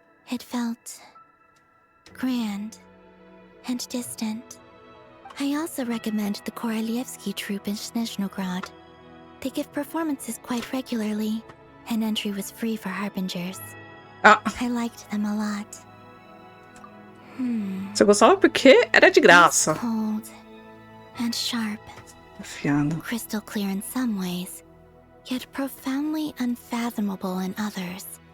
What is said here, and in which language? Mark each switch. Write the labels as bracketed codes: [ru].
[en] It felt grand and distant. I also recommend the Korolievsky troupe in Snezhnograd. They give performances quite regularly, and entry was free for harbingers. I liked them a lot. [pt] Você gostava porque era de graça. [en] It's cold and sharp. [pt] Afiado. [en] Crystal clear in some ways, yet profoundly unfathomable in others.